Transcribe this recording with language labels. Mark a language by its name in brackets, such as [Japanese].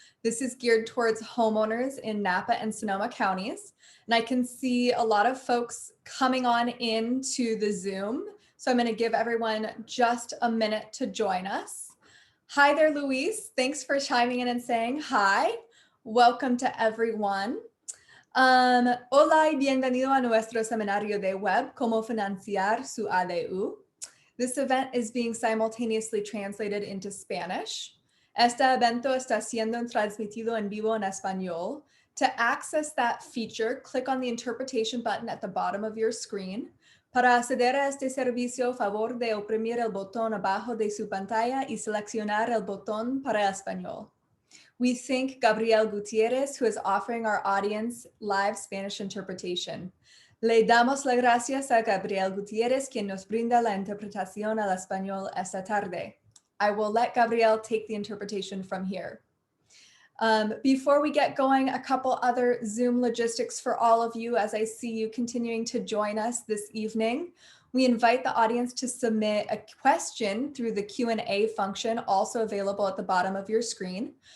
[English] This is geared towards homeowners in Napa and Sonoma counties. And I can see a lot of folks coming on into the Zoom. So I'm going to give everyone just a minute to join us. Hi there, Luis. Thanks for chiming in and saying hi. Welcome to everyone. [Spanish] Hola y bienvenido a nuestro seminario de web, Cómo financiar su ADU. [English] This event is being simultaneously translated into Spanish. [Spanish] Este evento está siendo transmitido en vivo en español. [English] To access that feature, click on the interpretation button at the bottom of your screen. [Spanish] Para acceder a este servicio, favor de oprimir el botón abajo de su pantalla y seleccionar el botón para español. [English] We thank Gabriel Gutierrez, who is offering our audience live Spanish interpretation. [Spanish] Le damos las gracias a Gabriel Gutierrez, quien nos brinda la interpretación al español esta tarde. [English] I will let Gabriel take the interpretation from here. Before we get going, a couple other Zoom logistics for all of you as I see you continuing to join us this evening. We invite the audience to submit a question through the Q&A function, also available at the bottom of your screen.